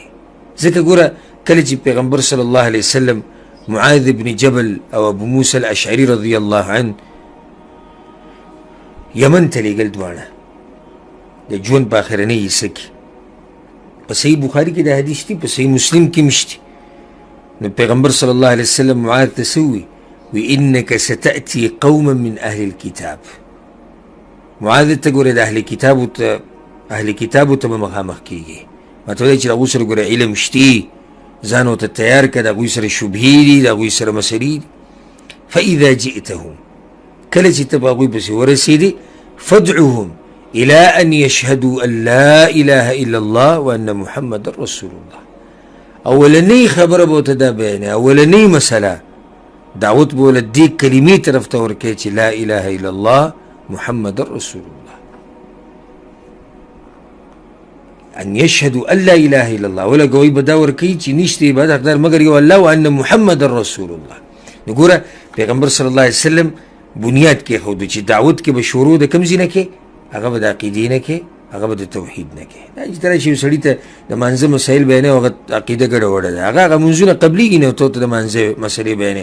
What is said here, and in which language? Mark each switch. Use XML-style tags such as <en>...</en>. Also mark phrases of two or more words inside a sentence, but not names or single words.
<ps>ځکه ګوره کله چې پیغمبر</ps> <ar>صلی الله علیه وسلم</ar> <ps>معاذ بن جبل او ابو موسی الاشعري</ps> <ar>رضی الله عنه</ar> <ps>یمن ته لېږل دواړه د ژوند په آخرنۍ حصه کې، په صحیح بخاري کې دا حدیث دي، په صحیح مسلم کې مشتي. نو پیغمبر</ps> <ar>صلی الله علیه وسلم</ar> <ps>معاذ ته څه ووي؟</ps> <ar>وی انک ستأتي قوما من اهل الكتاب.</ar> <ps>معاذ ته ګوره د اهل کتابو ته به مخامخ کېږي. ماته وایي چې د هغوی سره ګوره علم شتي، ځان ورته تیار کړه، د هغوی سره شبهې دي، د هغوی سره مسلې دي.</ps> <ar>فاذا جئتهم،</ar> <ps>کله چې ته په هغوی پسې ورسېدې،</ps> <ar>فادعهم الى ان يشهدوا ان لا اله الا الله وان محمد رسول الله.</ar> <ps>اولنۍ خبره به ورته دا بیانوي، اولنۍ مسله دعوت به له دې کلمې طرف ته ورکوي چې</ps> <ar>لا اله الا الله محمد رسول الله. ان يشهدوا ان لا اله الا الله،</ar> <ps>ولګوي به دا ورکوي چې نشته عبادت حقدار مګر یو الله</ps> <ar>وان محمد رسول الله.</ar> <ps>نو ګوره پیغمبر</ps> <ar>صلی الله علیه وسلم</ar> <ps>بنیاد کېښودو چې دعوت کې به شروع د کوم ځای نه کې، هغه به د عقیدې نه کې، هغه به د توحید نه کې. دا چې ته راشي یو سړي ته د مانځه مسایل بیانوي، هغه عقیده ګډوډه ده، هغه مونځونه قبلېږي نه، ته ورته د مانځه مسلې بیانوي.</ps>